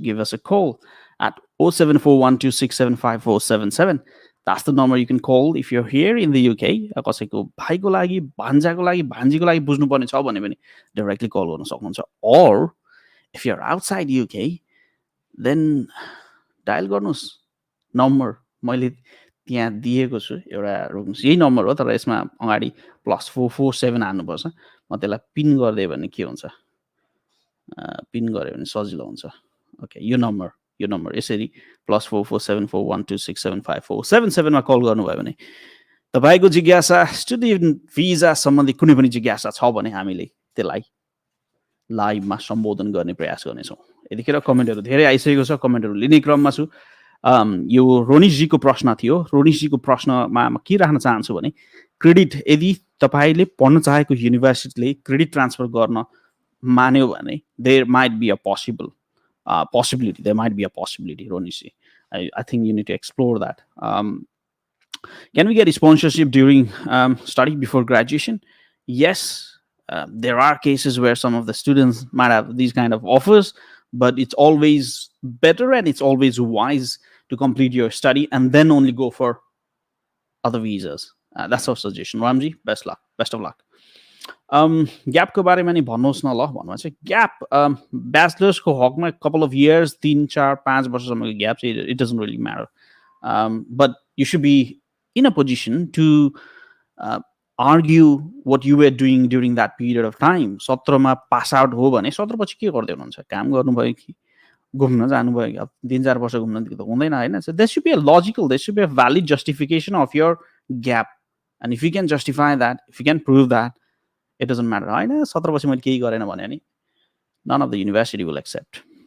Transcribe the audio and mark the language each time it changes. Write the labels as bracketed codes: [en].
[en] Give us a call at 07412675477. That's the number you can call if you're here in the UK. [ne] कसैको भाइको लागि भान्जाको लागि भान्जीको लागि बुझ्नु पर्ने छ भने पनि directly call गर्न सक्नुहुन्छ. [en] Or if you're outside UK, then [ne] dial गर्नुस् number मैले त्यहाँ दिएको छु एउटा रोक्नुस् यही नम्बर हो तर यसमा अगाडि +447 हाल्नुपर्छ म त्यसलाई पिन गर्दै भने के हुन्छ पिन गरे भने सजिलो हुन्छ ओके यो नम्बर यसरी +447412675477 मा कल गर्नुभयो भने तपाईको जिज्ञासा स्टुडेन्ट भिजा सम्बन्धी कुनै पनि जिज्ञासा छ भने हामीले त्यसलाई लाइभमा सम्बोधन गर्ने प्रयास गर्नेछौँ यतिखेर कमेन्टहरू धेरै आइसकेको छ, कमेन्टहरू लिने क्रममा छु। यो रोनिशजीको प्रश्न थियो। रोनिशजीको प्रश्नमा म के राख्न चाहन्छु भने क्रेडिट यदि तपाईँले पढ्न चाहेको युनिभर्सिटीले क्रेडिट ट्रान्सफर गर्न मान्यो भने [en] There might be a possibility. There might be a possibility, Ronishi. I think you need to explore that. Can we get a sponsorship during study before graduation? Yes, there are cases where some of the students might have these kind of offers, but it's always better and it's always wise to complete your study and then only go for other visas. That's our suggestion. Ramji, best of luck. [ne] ग्यापको बारेमा नि भन्नुहोस् न ल भन्नु चाहिँ gap ब्याचलर्सको हकमा couple of years 3, 4, 5 वर्षसम्मको gap चाहिँ [en] it doesn't really matter but you should be in a position to argue what you were doing during that period of time [ne] 17मा pass out हो भने 17 पछि के गर्दै हुनुहुन्छ काम गर्नुभयो कि घुम्न जानुभयो कि अब 3-4 वर्ष घुम्न त हुँदैन होइन [en] so there should be a logical there should be a valid justification of your gap and if you can justify that if you can prove that it doesn't matter [ne] होइन 17 पछि मैले केही गरेन भने नि [en] none of the university will accept.